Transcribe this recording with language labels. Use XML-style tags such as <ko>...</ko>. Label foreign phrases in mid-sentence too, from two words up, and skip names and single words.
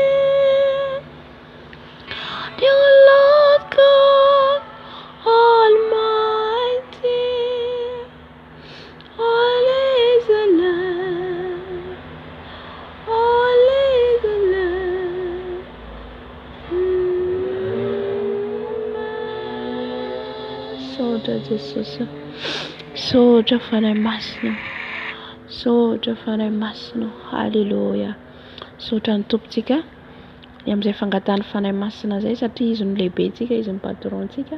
<en>Dear Lord God Almighty. Holy is the Lamb. Holy is the Lamb.</en> <mg>Sotra Jesosy. Sotra fanahy masina. Sotra fanahy masina. Halleluja. Sotra ny tompontsika ny amin'izay fangatahany fanahy masina zay satria izy no lehibentsika, izy ny patrontsika.</mg>